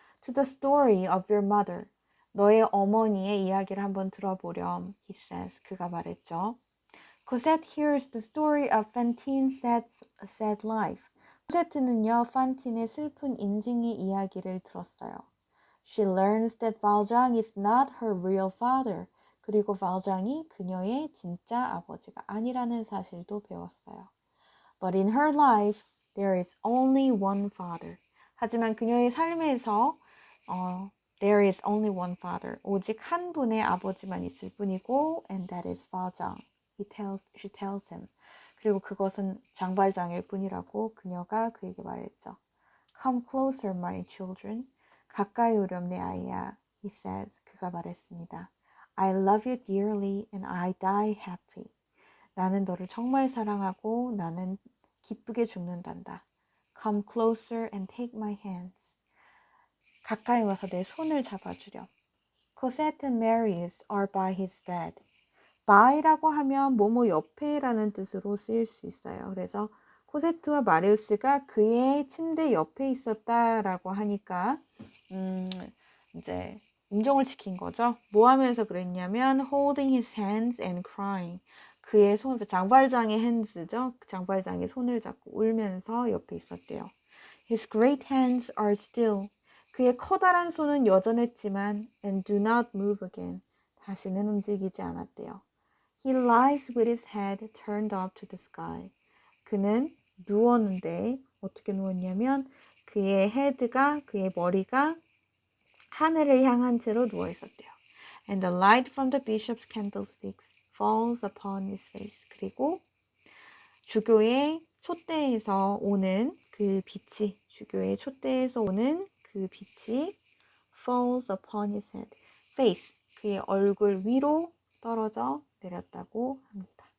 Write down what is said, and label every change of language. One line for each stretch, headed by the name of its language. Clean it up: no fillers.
English: To the story of your mother.
Korean: 너의 어머니의 이야기를 한번 들어보렴.
English: He says.
Korean: 그가 말했죠.
English: Cosette hears the story of Fantine's sad life.
Korean: 코세트는요, 판틴의 슬픈 인생의 이야기를 들었어요.
English: She learns that Valjean is not her real father.
Korean: 그리고 발장이 그녀의 진짜 아버지가 아니라는 사실도 배웠어요.
English: But in her life, there is only one father.
Korean: 하지만 그녀의 삶에서
English: there is only one father.
Korean: 오직 한 분의 아버지만 있을 뿐이고,
English: and that is Valjean. She tells him.
Korean: 그리고 그것은 장발장일 뿐이라고 그녀가 그에게 말했죠.
English: Come closer, my children.
Korean: 가까이 오렴 내 아이야.
English: He says.
Korean: 그가 말했습니다.
English: I love you dearly and I die happy.
Korean: 나는 너를 정말 사랑하고 나는 기쁘게 죽는단다.
English: Come closer and take my hands.
Korean: 가까이 와서 내 손을 잡아주렴.
English: Cosette and Marius are by his bed.
Korean: by라고 하면 뭐뭐 옆에라는 뜻으로 쓰일 수 있어요. 그래서 코세트와 마리우스가 그의 침대 옆에 있었다라고 하니까 이제 인종을 지킨 거죠. 뭐 하면서 그랬냐면
English: holding his hands and crying.
Korean: 그의 손, 장발장의 hands죠. 장발장의 손을 잡고 울면서 옆에 있었대요.
English: His great hands are still.
Korean: 그의 커다란 손은 여전했지만
English: and do not move again.
Korean: 다시는 움직이지 않았대요.
English: He lies with his head turned up to the sky.
Korean: 그는 누웠는데 어떻게 누웠냐면 그의 헤드가, 그의 머리가 하늘을 향한 채로 누워 있었대요.
English: And the light from the bishop's candlesticks falls upon his face.
Korean: 그리고 주교의 촛대에서 오는 그 빛이, 주교의 촛대에서 오는 그 빛이
English: falls upon his head. face,
Korean: 그의 얼굴 위로 떨어져 내렸다고 합니다.